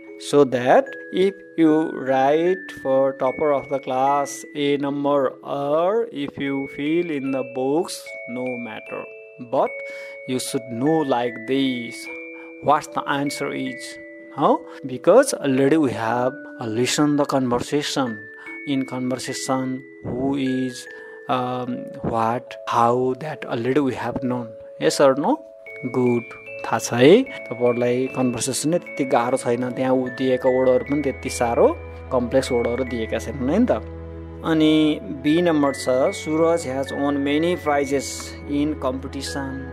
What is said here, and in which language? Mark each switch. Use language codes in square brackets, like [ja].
[en] So that if you write for topper of the class a number, or if you fill in the books, no matter, but you should know like this what the answer is. How? Because already we have listened the conversation. In conversation, who is, what, how, that already we have known. Yes or no? Good. [ne] थाहा छ है तपाईहरुलाई conversation नै त्यति गाह्रो छैन, त्यहाँ दिएका वर्डहरु पनि त्यति साह्रो कम्प्लेक्स वर्डहरु दिएका छैनन् है नि त। अनि बी नम्बर छ [en] Suraj has won many prizes in competition.